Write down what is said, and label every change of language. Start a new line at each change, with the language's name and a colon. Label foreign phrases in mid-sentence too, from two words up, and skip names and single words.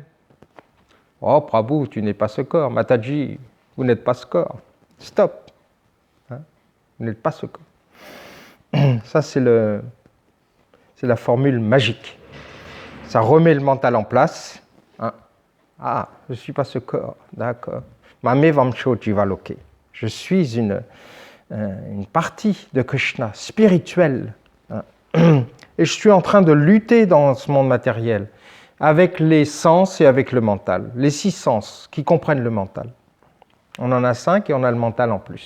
French: Oh, Prabhu, tu n'es pas ce corps. Mataji, vous n'êtes pas ce corps. Stop. Vous n'êtes pas ce corps. Ça, c'est la formule magique. Ça remet le mental en place. Ah, je ne suis pas ce corps. D'accord.
Sanskrit: ममैव अंशो जीवलोके.
French: Je suis une partie de Krishna, spirituelle. Et je suis en train de lutter dans ce monde matériel avec les sens et avec le mental. Les 6 sens qui comprennent le mental. On en a 5 et on a le mental en plus.